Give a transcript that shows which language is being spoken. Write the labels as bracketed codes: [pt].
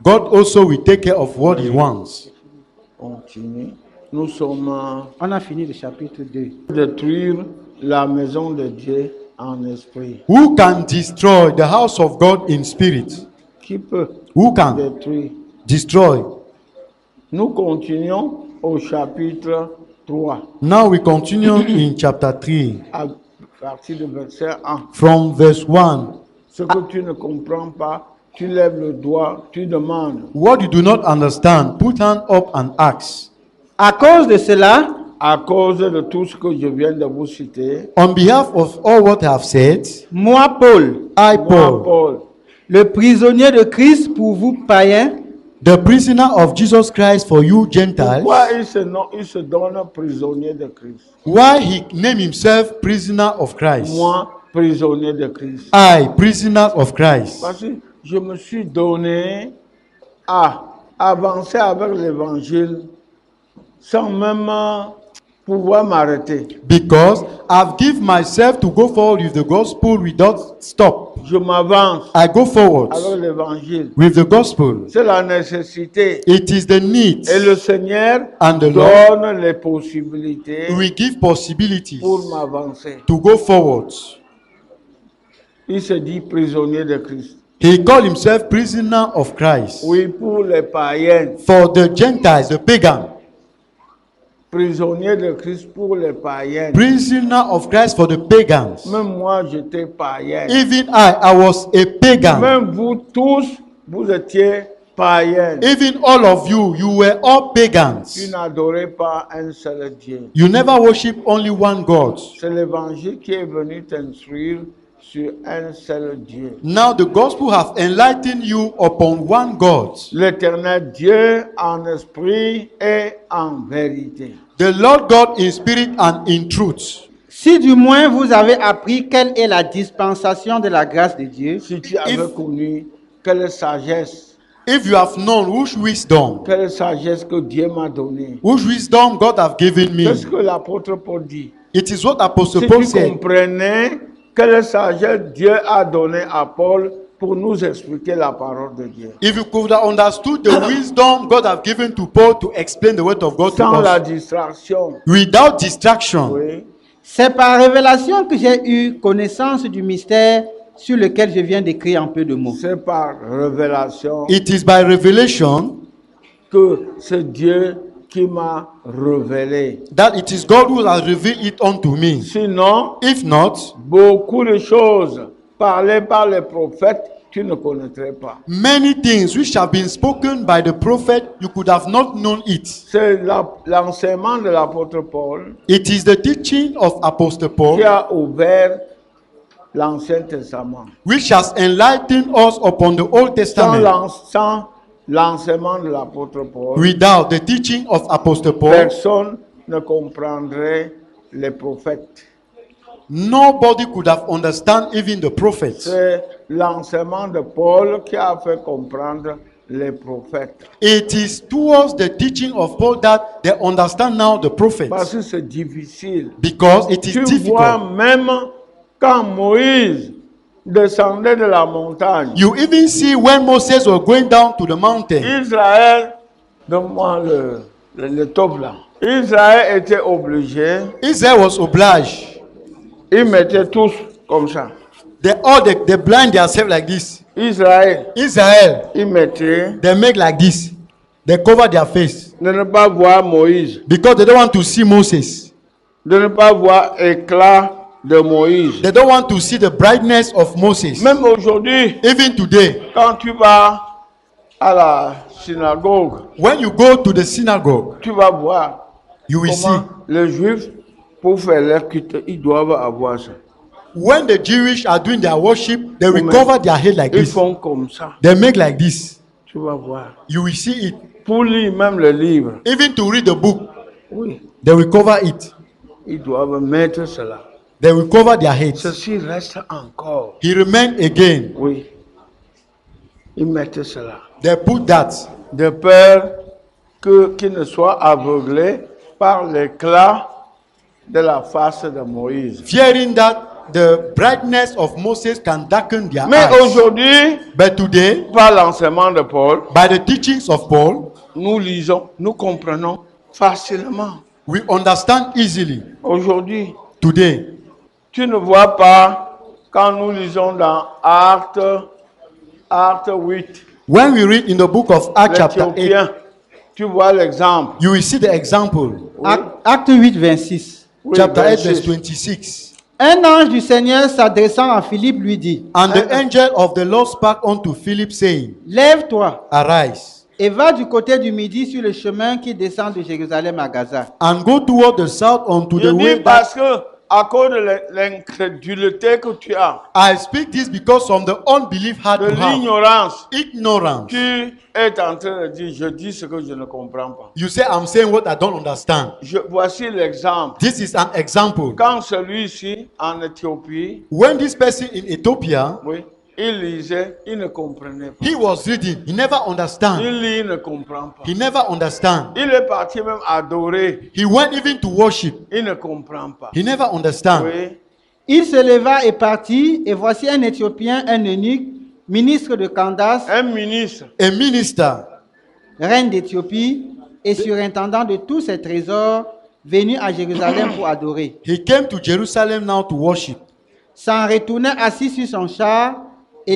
[en] God also will take care of what he wants. [fr] On continue. Nous sommes On a fini le chapitre 2. détruire la maison de Dieu en esprit. [en] Who can destroy the house of God in spirit? [fr] Qui peut [en] Who can [fr] détruire? [en] destroy? [fr] Nous continuons au chapitre 3, [en] Now we continue in chapter 3 [fr] à partir du verset 1. [en] from verse 1. [fr] Ce que tu ne comprends pas, tu lèves le doigt, tu demandes. [en] What you do not understand, put hand up and ask. [fr] À cause de cela, À cause de tout ce que je viens de vous citer, [en] On behalf of all what I have said, [fr] moi, Paul, [en] I, [fr] moi, Paul, Paul, le prisonnier de Christ pour vous païens, [en] the prisoner of Jesus Christ for you Gentiles, [fr] pourquoi il se donne prisonnier de Christ? [en] why he named himself prisoner of Christ? [fr] Moi, prisonnier de Christ. [en] I, prisoner of Christ. [fr] Parce que je me suis donné à avancer avec l'évangile sans même pouvoir m'arrêter. [en] Because I've given myself to go forward with the gospel without stop. [fr] Je m'avance [en] I go forward [fr] avec l'évangile. [en] with the gospel. [fr] C'est la nécessité. [en] It is the need. [fr] Et le Seigneur [en] And the Lord [fr] donne les possibilités [en] will give possibilities [fr] pour m'avancer. [en] to go forward. [fr] Il se dit prisonnier de Christ. [en] He called himself prisoner of Christ. [fr] Oui, pour les païens. [en] For the Gentiles, the pagan. [fr] Prisonnier de Christ pour les païens. [en] Prisoner of Christ for the pagans. [fr] Même moi, j'étais païen. [en] Even I was a pagan. [fr] Même vous tous, vous étiez païens. [en] Even all of you, you were all [fr] Tu [en] pagans. [fr] n'adorez pas un seul Dieu. [en] You never worship only one God. [fr] C'est l'évangile qui est venu t'instruire sur un seul Dieu. [en] Now the gospel have enlightened you upon one God, [fr] L'éternel Dieu en esprit et en vérité. [en] the Lord God in spirit and in truth. [fr] si du moins vous avez appris quelle est la dispensation de la grâce de Dieu, Si tu avais connu quelle sagesse [en] If you have known which wisdom [fr] que Dieu m'a donnée. [en] God have given me, [fr] Qu'est-ce que l'apôtre Paul dit? [en] it is what Apostle [fr] Si [en] Paul [fr] tu [en] said. [fr] comprenais quelle sagesse Dieu a donnée à Paul pour nous expliquer la parole de Dieu. [en] If you could have understood the wisdom God have given to Paul to explain the word of God to [fr] Sans la [en] us, [fr] distraction. [en] without distraction, [fr] Oui. c'est par révélation que j'ai eu connaissance du mystère sur lequel je viens d'écrire en peu de mots. C'est par révélation [en] it is by revelation [fr] que c'est Dieu qui m'a révélé. [en] that it is God who has revealed it unto me. [fr] Sinon, [en] If not, [fr] beaucoup de choses parlées par les prophètes, tu ne connaîtrais pas. [en] many things which have been spoken by the prophet, you could have not known it. [fr] C'est l'enseignement de l'apôtre Paul [en] It is the teaching of Apostle Paul [fr] qui a ouvert l'Ancien Testament. [en] which has enlightened us upon the Old Testament. [fr] Sans l'enseignement de l'apôtre Paul, [en] Without the teaching of Apostle Paul, [fr] personne ne comprendrait les prophètes. [en] nobody could have understand even the prophets. [fr] C'est l'enseignement de Paul qui a fait comprendre les prophètes. [en] It is towards the teaching of Paul that they understand now the [fr] Parce [en] prophets. [fr] que c'est difficile. [en] Because it is [fr] Tu vois [en] difficult. [fr] même quand Moïse descendait de la montagne, [en] You even see when Moses was going down to the mountain, [fr] Israël, donne-moi le top là. Israël était obligé, [en] Israel was obliged. [fr] ils mettaient tous comme ça. [en] They blind themselves like this. [fr] Israël, [en] Israel, [fr] ils mettaient [en] they make like this. They cover their face [fr] de ne pas voir Moïse, [en] because they don't want to see Moses. [fr] de ne pas voir éclat de Moïse. [en] They don't want to see the brightness of Moses. [fr] Même aujourd'hui, [en] Even today, [fr] quand tu vas à la synagogue, [en] when you go to the synagogue, [fr] tu vas voir [en] you will see [fr] comment les Juifs, pour faire leur culte, ils doivent avoir ça. [en] when the Jewish are doing their worship, they will Amen. cover their head like [fr] Ils [en] this. [fr] font comme ça. [en] They make like this. [fr] Tu vas voir. [en] You will see it. [fr] Pour lire même le livre, [en] Even to read the book, [fr] oui, [en] they will cover it. [fr] ils doivent mettre cela. [en] They will cover their heads. [fr] Ceci reste encore. [en] He remained again. [fr] Oui. Ils mettent cela. [en] They put that [fr] De peur qu'ils ne soient aveuglés par l'éclat de la face de Moïse. [en] fearing that the brightness of Moses can darken their [fr] Mais [en] eyes. [fr] aujourd'hui, [en] But today, [fr] par l'enseignement de Paul, [en] by the teachings of Paul, [fr] nous lisons, nous comprenons facilement. [en] we understand easily. [fr] Aujourd'hui, [en] Today, [fr] tu ne vois pas, quand nous lisons dans Actes 8, [en] when we read in the book of Acts chapter 8, [fr] l'Éthiopien, tu vois l'exemple. [en] you will see the example. [fr] Acte 8, 26. Oui, [en] Chapter 8, 26. verse 26. [fr] Un ange du Seigneur s'adressant à Philippe lui dit, [en] And the angel of the Lord spake unto Philip, saying, [fr] lève-toi [en] Arise, [fr] et va du côté du midi sur le chemin qui descend de Jérusalem à Gaza. [en] and go toward the south unto [fr] Je [en] the way [fr] dis [en] that... [fr] parce que, à cause de l'incrédulité que tu as, [en] I speak this because from the unbelief heart [fr] de [en] you have, [fr] l'ignorance, [en] ignorance. [fr] tu es en train de dire, je dis ce que je ne comprends pas. [en] You say, I'm saying what I don't understand. [fr] Voici l'exemple. [en] This is an example. [fr] Quand celui-ci, en Éthiopie, [en] When this person in Ethiopia, [fr] oui, il lisait, il ne comprenait pas. [en] he was reading, he never understand. [fr] Il lit, il ne comprend pas. [en] He never understand. [fr] Il est parti même adorer, [en] He went even to worship. [fr] il ne comprend pas. [en] He never understand. [fr] Oui. Il se leva et partit, et voici un Éthiopien, un eunuque, ministre de Candace, Un ministre, [en] A minister, [fr] reine d'Éthiopie, et surintendant de tous ses trésors, venu à Jérusalem pour adorer. [en] he came to Jerusalem now to worship. [fr] S'en retournait assis sur son char et